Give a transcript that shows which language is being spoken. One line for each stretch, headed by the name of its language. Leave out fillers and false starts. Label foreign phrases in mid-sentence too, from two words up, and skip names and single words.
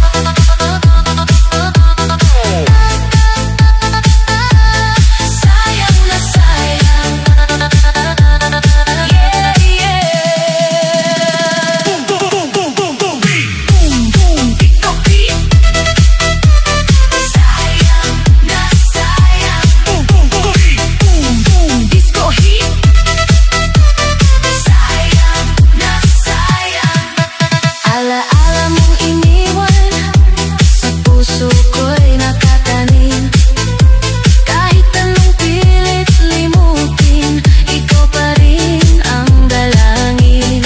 Filipino: Sayang na sayang.
English: Yeah, yeah. Boom, boom, boom, boom, boom, beat. Boom, boom,
Filipino: ikaw beat. Sayang na sayang.
English: Boom, boom, boom, beat. Boom, boom, disco heat.
Filipino: Sayang na sayang. Alaala mong iniwan, sa puso ko'y nakatanim. Kahit anong pilit limutin, ikaw pa rin ang dalangin.